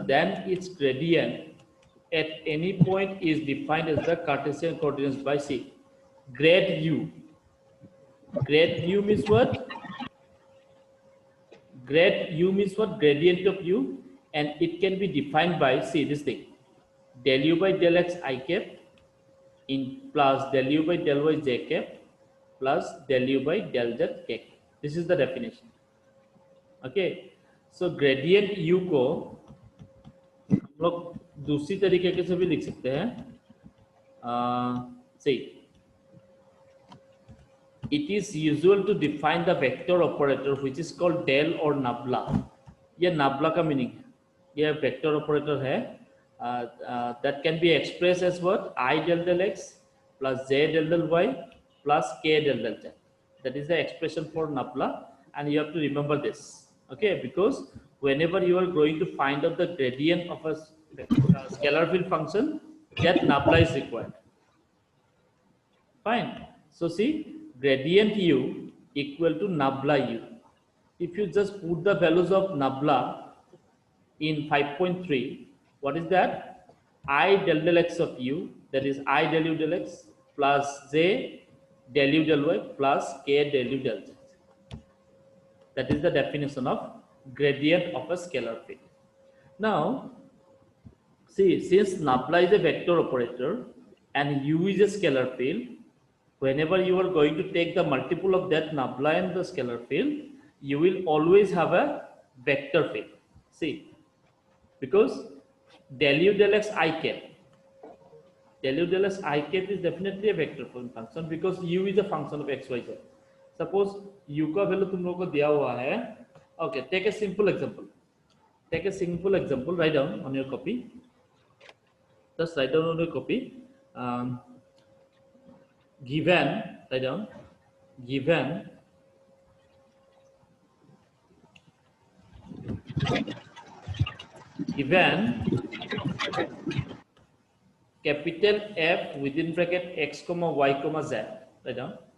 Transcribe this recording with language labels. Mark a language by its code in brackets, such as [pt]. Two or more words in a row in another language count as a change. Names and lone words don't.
[en] Then its gradient at any point is defined as the Cartesian coordinates by C. Grad u. Grad u means what? Grad u means what? Gradient of u, and it can be defined by, see this thing, del u by del x I cap in plus del u by del y j cap plus del u by del z k cap. This is the definition. Okay, so gradient u [hi] को हम लोग दूसरी तरीके से भी लिख सकते हैं. [en] See, it is usual to define the vector operator which is called del or nabla. [hi] ये nabla का मीनिंग है, ये [en] vector operator [hi] है. [en] That can be expressed as what? I del del x plus j del del y plus k del del z. That is the expression for nabla, and you have to remember this. Okay, because whenever you are going to find out the gradient of a scalar field function, that nabla is required. Fine. So see, gradient u equal to nabla u. If you just put the values of nabla in 5.3, what is that? I del del x of u, that is I del u del x plus j del u del y plus k del u del z. That is the definition of gradient of a scalar field. Now, see, since nabla is a vector operator and u is a scalar field, whenever you are going to take the multiple of that nabla and the scalar field, you will always have a vector field. See, because del u del x I cap, del u del x I cap is definitely a vector function because u is a function of x, y, z. [hi] Suppose u का वैल्यू तुम लोगों को दिया हुआ है. [en] Okay, take a simple example. Take a simple example. Write down on your copy. Just write down on your copy. Given, write down, given capital F within bracket x comma y comma z, write down,